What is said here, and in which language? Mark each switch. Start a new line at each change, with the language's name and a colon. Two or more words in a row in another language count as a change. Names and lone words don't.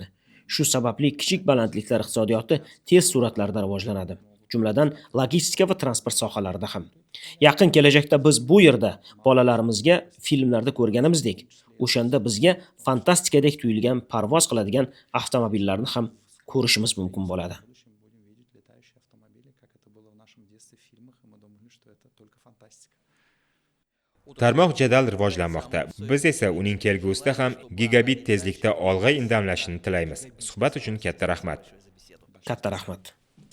Uzbek: Shu sababli kichik balandliklar iqtisodiyoti tez sur'atlarda rivojlanadi. Jumladan logistika va transport sohalarida ham. Yaqin kelajakda biz bu yerda bolalarimizga filmlarda ko'rganimizdek, o'shanda bizga fantastikadek tuyulgan parvoz qiladigan avtomobillarni ham ko'rishimiz mumkin bo'ladi.
Russian: В будущем будем видеть летающие автомобили, как это было в нашем детстве в фильмах, и мы думали, что это только фантастика.
Uzbek: tarmoq jadal rivojlanmoqda. Biz esa uning kelgusida ham gigabit tezlikda olg'a indamlashini tilaymiz. Suhbat uchun katta rahmat. Katta rahmat.